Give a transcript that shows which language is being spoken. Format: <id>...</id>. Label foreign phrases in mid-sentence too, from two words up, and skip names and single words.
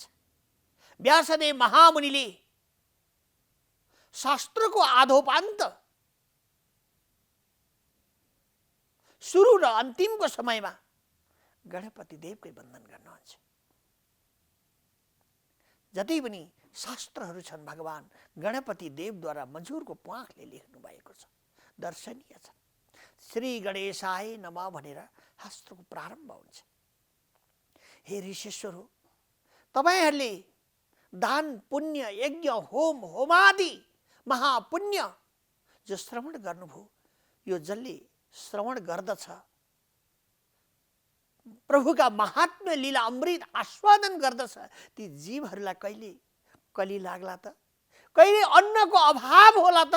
<ne>व्यासदेव महामुनिले शास्त्रको आधोपान्त सुरु र अन्तिमको समयमा गणपति देवकै वन्दन गर्नुहुन्छ। जति पनि शास्त्रहरू छन् भगवान गणपति देवद्वारा मजुरको प्वाखले लेख्नु भएको छ, दर्शनीय छ।</ne> <sa>श्री गणेशाय नमः</sa> <ne>भनेर शास्त्रको प्रारम्भ हुन्छ। हे ऋषिश्वर हो, तपाईहरूले दान पुण्य यज्ञ होम होमादि महापुण्य जो श्रवण गर्नुभयो, यो जसले श्रवण गर्दछ प्रभुका महात्म्य लीला अमृत आस्वादन गर्दछ, ती जीवहरूलाई कहिले कली लाग्ला त, कहिले अन्नको अभाव होला त।</ne>